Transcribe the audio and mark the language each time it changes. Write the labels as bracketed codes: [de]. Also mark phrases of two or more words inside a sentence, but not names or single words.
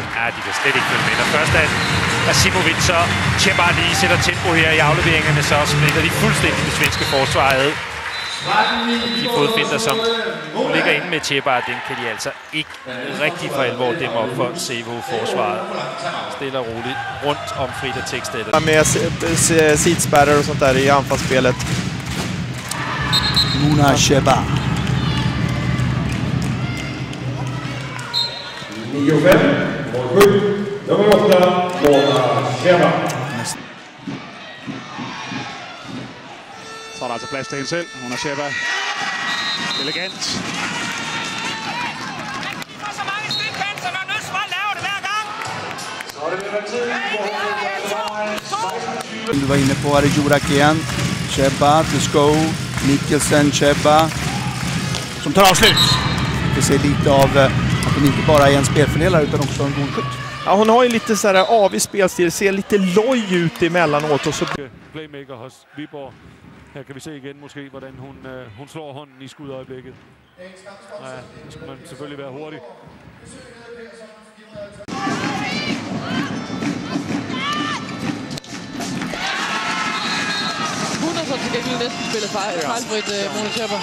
[da] Ja, de kan slet ikke følge med. Og først at Simovic så Shepard lige sætter tempo her i afleveringerne, så splitter de fuldstændig det svenske forsvar ad. De fodfinder, som ligger inde med Shepard, den kan de altså ikke rigtig for alvor dæmme op for CVH-forsvaret. Stille og roligt rundt om Frida Tekstedt. [sv] Med sidspärrar och sånt där i anfallsspelet. [da] Mona Shepard. 9-5, mål 7, nummer 8, Mona Shepard. Så er der altså plads til hende selv. Mona Shepard. Elegant. Så mange stikkanter, man er nødt til at lave det hver gang. Så er det tid. [sv] Du var inne på Arjurakian, Shepard, Tusko, Mikkelsen, Shepard. Som tar avslut. Vi ser lite av att hon inte bara är en spelfördelare utan också en god skytt. Ja, hon har ju lite så här avig spelstil, ser lite loj ut emellanåt och så playmaker hos Viborg. [da] Her kan vi se igen måske, hvordan hun slår hånden i skudøjeblikket. Ja, så skal man selvfølgelig være hurtig. Hun har så til gengæld næsten spillet fejlfrit, Mona Shepard.